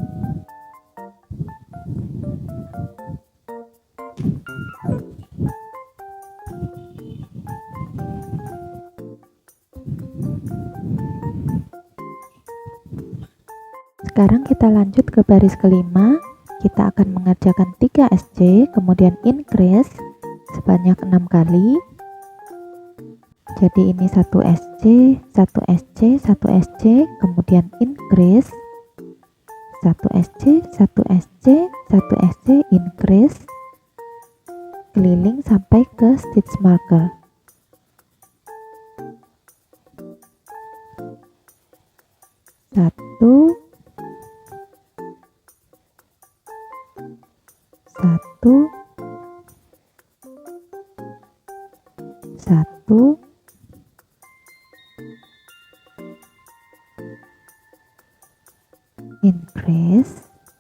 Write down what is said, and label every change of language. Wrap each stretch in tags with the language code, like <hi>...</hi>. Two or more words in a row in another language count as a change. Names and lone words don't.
<id>Sekarang kita lanjut ke baris kelima. Kita akan mengerjakan 3 SC kemudian increase sebanyak 6 kali. Jadi ini 1 SC, 1 SC, 1 SC, kemudian increase 1 SC, 1 SC, 1 SC, increase, keliling sampai ke</id> <en>stitch marker.</en> <id>Satu, satu, satu, increase.</id>